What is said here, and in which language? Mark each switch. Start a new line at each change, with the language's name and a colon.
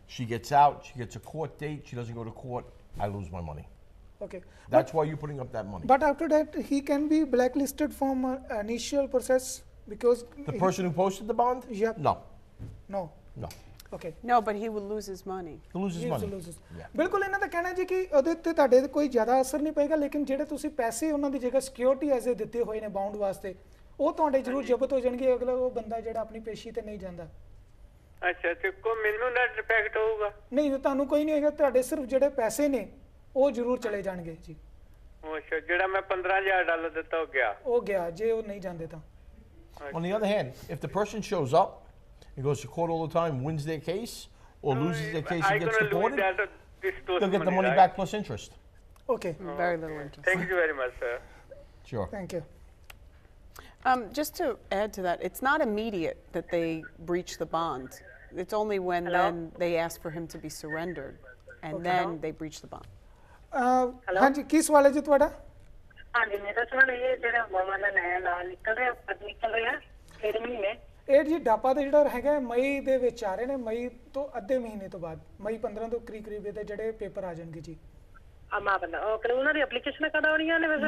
English: She gets out. She gets a court date. She doesn't go to court. I lose my money. Okay. That's why you're putting up that money. But after that, he can be blacklisted from initial process because The person who posted the bond? Yep. No. No. No. Okay. No, but he will lose his money. He loses He money. loses. Yeah.
Punjabi: ਬਿਲਕੁਲ ਇਹਨਾਂ ਦਾ ਕਹਿਣਾ ਜੀ ਕਿ ਉਹਦੇ ਉੱਤੇ ਤੁਹਾਡੇ ਤੇ ਕੋਈ ਜ਼ਿਆਦਾ ਅਸਰ ਨਹੀਂ ਪਏਗਾ ਲੇਕਿਨ ਜਿਹੜੇ ਤੁਸੀਂ ਪੈਸੇ ਉਹਨਾਂ ਦੀ ਜਗ੍ਹਾ ਸਿਕਿਉਰਿਟੀ ਐਜ਼ ਦਿੱਤੇ ਹੋਏ ਨੇ ਬਾਉਂਡ ਵਾਸਤੇ ਉਹ ਤੁਹਾਡੇ ਜ਼ਰੂਰ ਜ਼ਬਤ ਹੋ ਜਾਣਗੇ ਅਗਲਾ ਉਹ ਬੰਦਾ ਜਿਹੜਾ ਆਪਣੀ ਪੇਸ਼ੀ ਤੇ ਨਹੀਂ ਜਾਂਦਾ ਅੱਛਾ ਤੇ ਕੋ ਮੈਨੂੰ ਨਾ ਡਿਫੈਕਟ ਹੋਊਗਾ ਨਹੀਂ ਤੁਹਾਨੂੰ ਕੋਈ ਨਹੀਂ ਹੋਏਗਾ ਤੁਹਾਡੇ ਸਿਰਫ ਜਿਹੜੇ ਪੈਸੇ ਨੇ ਉਹ ਜ਼ਰੂਰ ਚਲੇ ਜਾਣਗੇ ਜੀ ਅੱਛਾ ਜਿਹੜਾ ਮੈਂ $15,000 ਦਿੱਤਾ ਹੋ ਗਿਆ ਉਹ ਗਿਆ ਜੇ ਉਹ ਨਹੀਂ ਜਾਂਦੇ ਤਾਂ
English: On the other hand, if the person shows up and goes to court all the time, wins their case, or loses their case and gets deported, they'll get the money back plus interest. Okay. Very little interest. Thank you very much, sir. Sure. Thank you. Just to add to that, it's not immediate that they breach the bond. It's only when then they ask for him to be surrendered, and then they breach the bond.
Punjabi: ਹਾਂਜੀ ਕੀ ਸਵਾਲ ਹੈ ਜੀ ਤੁਹਾਡਾ ਹਾਂਜੀ ਮੇਰਾ ਸਵਾਲ ਇਹ ਜਿਹੜਾ ਮੋਮਨ ਦਾ ਨया ਨਾਂ ਨਿਕਲ ਰਿਹਾ ਕਿਹੜੇ ਮਹੀਨੇ ਇਹ ਜੀ ਡਾਪਾ ਦਾ ਜਿਹੜਾ ਹੈਗਾ ਮਈ ਦੇ ਵਿੱਚ ਆ ਰਹੇ ਨੇ ਮਈ ਤੋਂ ਅੱਧੇ ਮਹੀਨੇ ਤੋਂ ਬਾਅਦ ਮਈ 15 ਤੋਂ ਕਰੀਬ ਇਹਦੇ ਜਿਹੜੇ ਪੇਪਰ ਆ ਜਾਣਗੇ ਜੀ ਅਮਾ ਬੰਦਾ ਓਕੇ ਉਹਨਾਂ ਦੀ ਐਪਲੀਕੇਸ਼ਨ ਕਦੋਂ ਆਉਣੀਆਂ ਨੇ ਵੈਸੇ